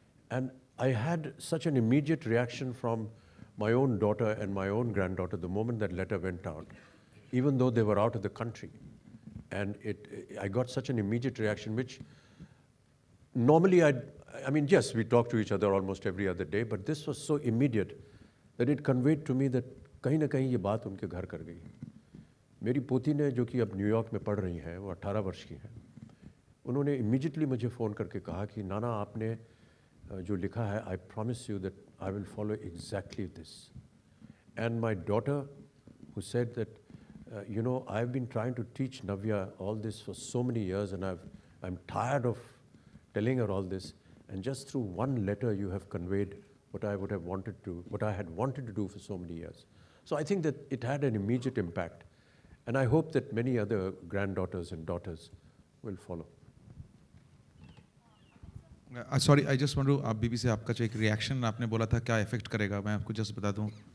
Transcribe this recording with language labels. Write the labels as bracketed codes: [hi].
[en] And I had such an immediate reaction from my own daughter and my own granddaughter the moment that letter went out, even though they were out of the country. And I got such an immediate reaction, which normally I mean, yes, we talk to each other almost every other day, but this was so immediate that it conveyed to me that [hi] कहीं ना कहीं ये बात उनके घर कर गई। मेरी पोती ने, जो कि अब न्यूयॉर्क में पढ़ रही हैं, वो 18 वर्ष की हैं, उन्होंने इमीडिएटली मुझे फ़ोन करके कहा कि नाना आपने जो लिखा है, [en] I promise you that I will follow exactly this. And my daughter who said that, I've been trying to teach Navya all this for so many years, and I'm tired of telling her all this, and just through one letter you have conveyed what I had wanted to do for so many years. So I think that it had an immediate impact, and I hope that many other granddaughters and daughters will follow. [hi] Sorry, [en] I just want to, [hi] आप बीबी से आपका जो एक reaction आपने बोला था क्या effect करेगा, मैं आपको जस्ट बता दूं,